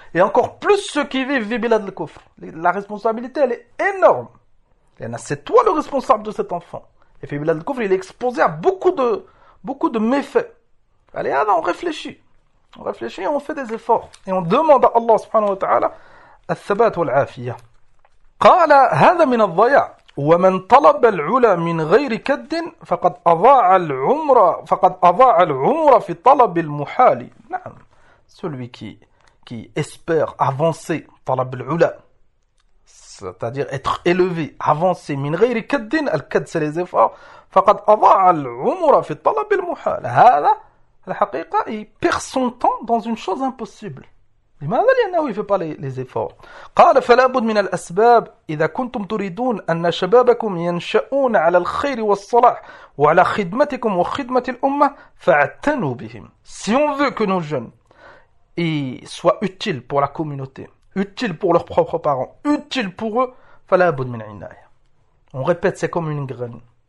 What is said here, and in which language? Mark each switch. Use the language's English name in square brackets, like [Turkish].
[French] Et encore plus ceux qui vivent Vibilad le Kofr. La responsabilité, elle est énorme. C'est toi le responsable de cet enfant. Et Vibilad le Kofr, il est exposé à beaucoup de méfaits. Allez, alors, on réfléchit. On réfléchit et on fait des efforts. Et on demande à Allah subhanahu wa ta'ala [Arabic] al-thabat wa al-afiyah. قال هذا من الضياع ومن طلب العلا من غير كد فقد أضاع العمر فقد أضاع العمر في طلب المحال. [French] نعم celui qui espère avancer طلب العلا c'est-à-dire être élevé avancer [Arabic] من غير كد الكد [French] c'est les efforts [Arabic] فقد أضاع العمر في طلب المحال هذا الحقيقة [French] il perd son temps dans une chose impossible. [Arabic] لماذا؟ لأنه يفعل لي ليزيفور. قال فلا بد من الأسباب إذا كنتم تريدون أن شبابكم ينشأون على الخير والصلاح وعلى خدمتكم وخدمة الأمة فاعتنوا بهم. [French] Si on veut que nos jeunes soient utiles pour la communauté, utiles pour leurs propres parents, utiles pour eux, [Arabic] فلا بد من عناية. [French] On répète, c'est comme une graine.